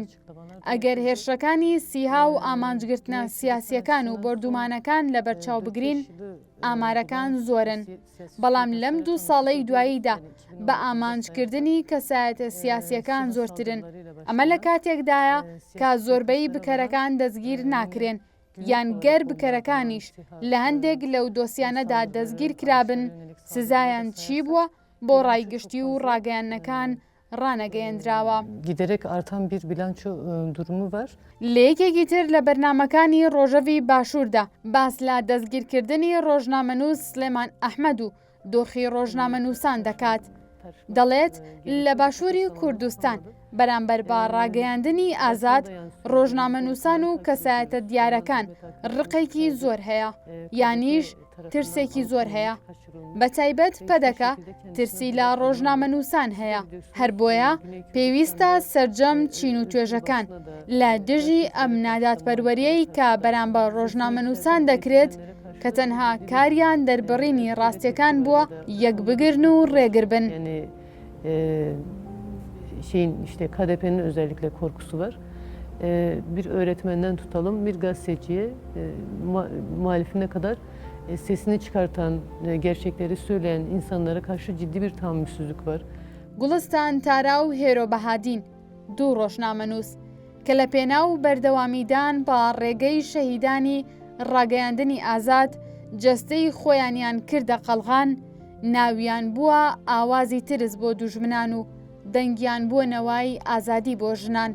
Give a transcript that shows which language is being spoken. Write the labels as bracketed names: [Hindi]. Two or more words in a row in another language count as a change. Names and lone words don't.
[Central Kurdish] ئەگەر هێرشەکانی سیها و ئامانجگرتنە سیاسیەکان و بردومانەکان لە بەرچاو بگرین ئامارەکان زۆرن، بەڵام لەم 2 ساڵەی دواییدا بە ئامانجکردنی کەسایەتە سیاسیەکان زۆرترن. ئەمە لە کاتێکدایە کە زۆربەی بکەرەکان دەستگیر ناکرێن یان گەر بکەرەکانیش لە هەندێک لەو دۆسیانەدا دەستگیر کرابن سزایان چی بووە بۆ ڕایگشتی و ڕاگەیاندنەکان ڕانەگەیەندراوە. [Turkish] Giderek artan bir bilanço durumu var. [Central Kurdish] لە یەکێکی تر لە بەرنامەکانی ڕۆژەوی باشووردا باس لە دەستگیرکردنی ڕۆژنامەنووس سلێمان ئەحمەد و دۆخی ڕۆژنامەنووسان دەکات. دەڵێت لە باشووری کوردستان بەرامبەر بە ڕاگەیاندنی ئازاد ڕۆژنامەنووسان و کەسایەتە دیارەکان ڕقێکی زۆر هەیە یانیش ترسێکی زۆر هەیە. بەتایبەت پەدەکە ترسی لە ڕۆژنامەنووسان هەیە، هەر بۆیە پێویستە سەرجەم چین و توێژەکان لە دژی ئەم ناداتپەروەریەی کە بەرامبەر ڕۆژنامەنووسان دەکرێت کە تەنها کاریان دەربڕینی ڕاستیەکان بووە یەک بگرن و ڕێگر بن. [Turkish] Şeyin işte KDP'nin özellikle korkusu var. Bir öğretmenden tutalım bir gazeteciye muhalifine kadar sesini çıkartan, gerçekleri söyleyen insanlara karşı ciddi bir tahammülsüzlük var. [Central Kurdish] گوڵستان تارا و هێرۆ بەهادین دوو ڕۆژنامەنووس کە لە پێناو بەردەوامیدان بە ڕێگەی شەهیدانی ڕاگەیاندنی ئازاد جەستەی خۆیانیان کردە قەڵغان، ناویان بووە ئاوازی ترس بۆ دوژمنان و دەنگیان بووە نەوای ئازادی بۆ ژنان.